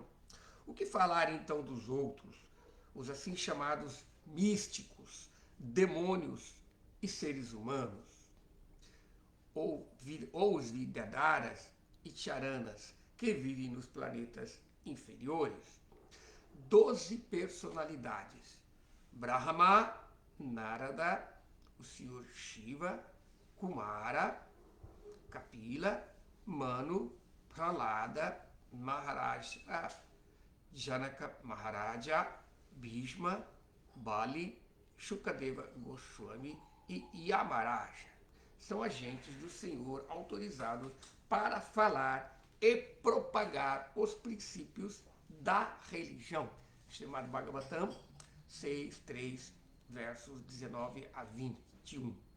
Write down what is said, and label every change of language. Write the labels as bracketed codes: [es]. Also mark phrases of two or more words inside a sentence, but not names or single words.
[pt] O que falar então dos outros, os assim chamados místicos, demônios e seres humanos, ou os Vidyadharas e Charanas, que vivem nos planetas inferiores? 12 personalidades: Brahma, Narada, o Senhor Shiva, Kumara, Kapila, Manu, Pralada, Maharaja, Janaka Maharaja, Bhishma, Bali, Shukadeva Goswami e Yamaraja. São agentes do Senhor autorizados para falar e propagar os princípios da religião. Srimad Bhagavatam 6, 3, versos 19 a 21.